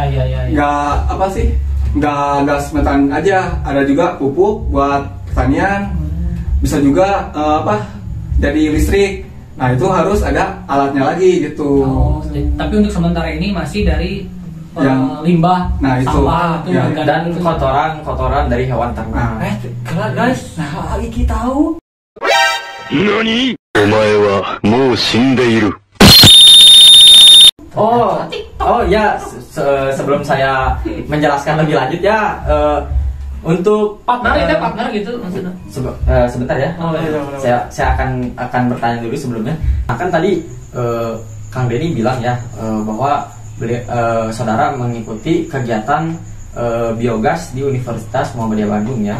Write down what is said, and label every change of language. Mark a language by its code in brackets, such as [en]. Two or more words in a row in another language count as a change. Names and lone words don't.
[id] nggak apa sih, nggak gas metan aja, ada juga pupuk buat pertanian, bisa juga jadi listrik. Nah itu harus ada alatnya lagi gitu. Oh, tapi untuk sementara ini masih dari Yang- limbah, Nah, itu. sampah itu Ya. organik Dan itu. kotoran dari hewan ternak. Kelar guys. Nah, Iki tahu. [ja] 何お前はもう死んでいる。 [id] Oh ya, sebelum saya menjelaskan lebih lanjut ya, untuk partner gitu maksudnya. sebentar ya. Oh, iya. Saya akan bertanya dulu sebelumnya. Nah, kan tadi Kang Denny bilang ya bahwa saudara mengikuti kegiatan biogas di Universitas Muhammadiyah Bandung ya.